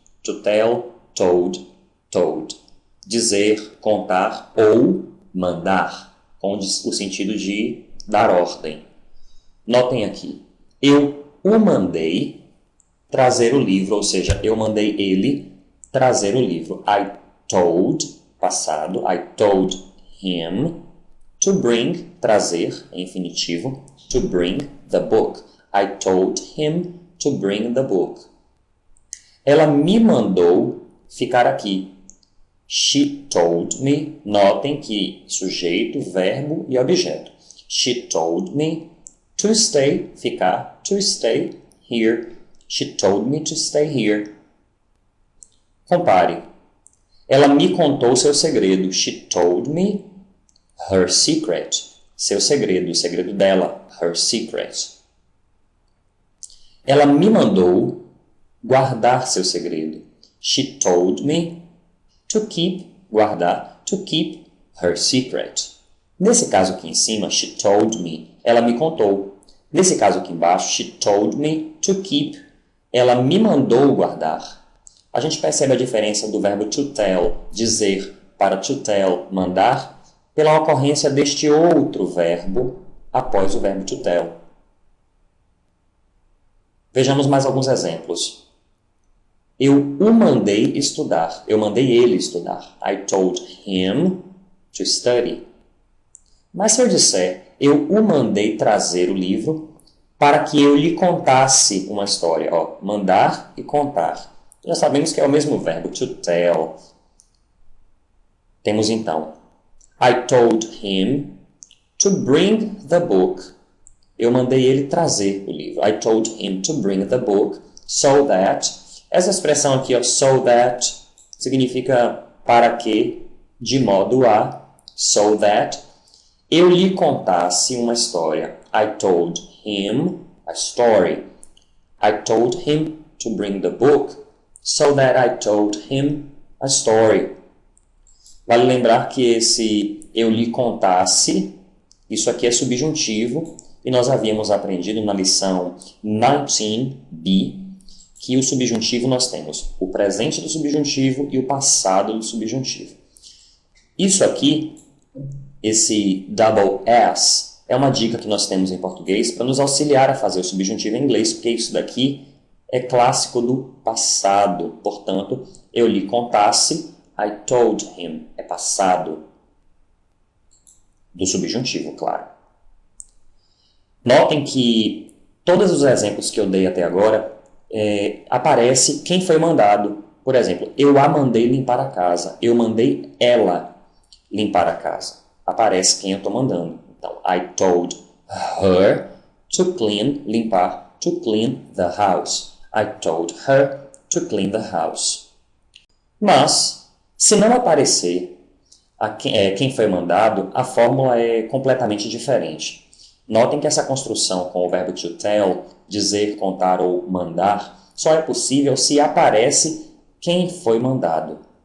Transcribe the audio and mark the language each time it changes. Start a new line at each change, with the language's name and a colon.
English: To tell, told, told.
Portuguese: Dizer, contar ou mandar, com o sentido de dar ordem. Notem aqui, eu o mandei trazer o livro, ou seja, eu mandei ele trazer o livro.
English: I told, passado, I told him to bring,
Portuguese: trazer, em infinitivo,
English: to bring the book. I told him to bring the book.
Portuguese: Ela me mandou ficar aqui.
English: She told me.
Portuguese: Notem que sujeito, verbo e objeto.
English: She told me to stay, ficar, to stay here. She told me to stay here. Compare.
Portuguese: Ela me contou seu segredo.
English: She told me her secret.
Portuguese: Seu segredo, o segredo dela.
English: Her secret.
Portuguese: Ela me mandou guardar seu segredo.
English: She told me to keep, guardar, to keep her secret.
Portuguese: Nesse caso aqui em cima,
English: she told me,
Portuguese: ela me contou. Nesse caso aqui embaixo,
English: she told me to keep.
Portuguese: Ela me mandou guardar. A gente percebe a diferença do verbo to tell, dizer, para to tell, mandar, pela ocorrência deste outro verbo após o verbo to tell. Vejamos mais alguns exemplos. Eu o mandei estudar. Eu mandei ele estudar.
English: I told him to study.
Portuguese: Mas se eu disser, eu o mandei trazer o livro para que eu lhe contasse uma história. Ó, mandar e contar. Já sabemos que é o mesmo verbo, to tell. Temos então,
English: I told him to bring the book.
Portuguese: Eu mandei ele trazer o livro.
English: I told him to bring the book so that.
Portuguese: Essa expressão aqui, ó, so that, significa para que, de modo a, so that eu lhe contasse uma história.
English: I told him a story. I told him to bring the book so that I told him a story.
Portuguese: Vale lembrar que esse eu lhe contasse, isso aqui é subjuntivo, e nós havíamos aprendido na lição 19b que o subjuntivo nós temos o presente do subjuntivo e o passado do subjuntivo. Isso aqui, esse double S, é uma dica que nós temos em português para nos auxiliar a fazer o subjuntivo em inglês, porque isso daqui é clássico do passado. Portanto, eu lhe contasse,
English: I told him,
Portuguese: é passado do subjuntivo, claro. Notem que todos os exemplos que eu dei até agora aparece quem foi mandado. Por exemplo, eu a mandei limpar a casa. Eu mandei ela limpar a casa. Aparece quem eu estou mandando.
English: Então, I told her to clean, limpar, to clean the house. I told her to clean the house.
Portuguese: Mas, se não aparecer quem foi mandado, a fórmula é completamente diferente. Notem que essa construção com o verbo to tell, dizer, contar ou mandar, só é possível se aparece quem foi mandado.